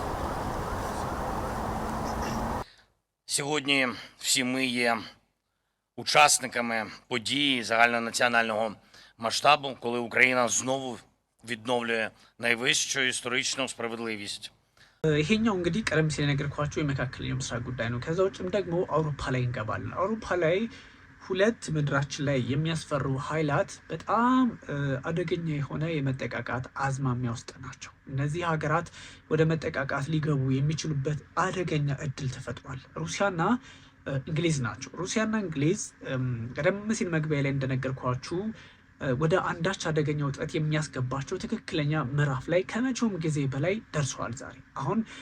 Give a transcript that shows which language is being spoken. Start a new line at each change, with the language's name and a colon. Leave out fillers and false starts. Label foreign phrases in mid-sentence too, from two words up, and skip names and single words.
Ukrainian: Сьогодні всі ми є учасниками події загальнонаціонального масштабу, коли Україна знову відновлює найвищу історичну справедливість.
Amharic: ይሄኛው እንግዲህ ቀደም ሲል የነገርኳቸው የመካከለኛው ምስራቅ ጉዳይ ነው። ከዛ ውጭም ደግሞ አውሮፓ ላይ እንገባለን። አውሮፓ ላይ ሁለት ምድራችን ላይ የሚያስፈሩ ኃይላት በጣም አደገኛ የሆነ የመጠቃቃት አዝማሚያ ውስጥ ናቸው። እነዚህ ሀገራት ወደ መጠቃቃት ሊገቡ የሚችሉበት አደገኛ እድል ተፈጥሯል። ሩሲያና እንግሊዝ ናቸው። ሩሲያና እንግሊዝ ቀደም ሲል መግቢያ ላይ እንደነገርኳችሁ ወደ አንዳች አደገኛ ውጥረት የሚያስገባቸው ትክክለኛ ምዕራፍ ላይ ከመቼውም ጊዜ በላይ ደርሰዋል። ዛሬ አሁን